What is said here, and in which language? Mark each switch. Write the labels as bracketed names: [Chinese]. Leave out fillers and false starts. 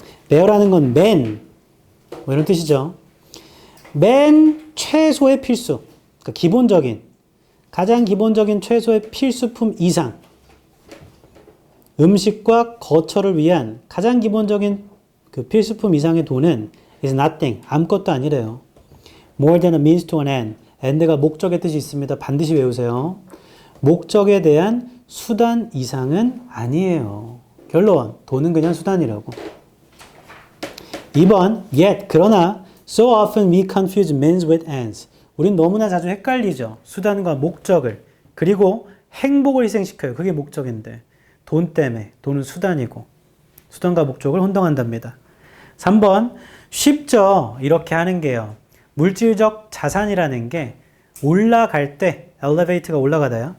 [Korean] bare라는 건 맨, 뭐 이런 뜻이죠. 맨 최소의 필수, 그러니까 기본적인, 가장 기본적인 최소의 필수품 이상, 음식과 거처를 위한 가장 기본적인 그 필수품 이상의 돈은 [English] is nothing, [Korean] 아무것도 아니래요. [English] more than a means to an end, [Korean] and가 목적의 뜻이 있습니다. 반드시 외우세요. 목적에 대한 수단 이상은 아니에요. 결론, 돈은 그냥 수단이라고. [English] 2번, yet, [Korean] 그러나 [English] so often we confuse means with ends. [Korean] 우린 너무나 자주 헷갈리죠. 수단과 목적을. 그리고 행복을 희생시켜요. 그게 목적인데. 돈 때문에. 돈은 수단이고. 수단과 목적을 혼동한답니다. 3번, 쉽죠. 이렇게 하는 게요. 물질적 자산이라는 게 올라갈 때, 엘리베이터가 올라가다요.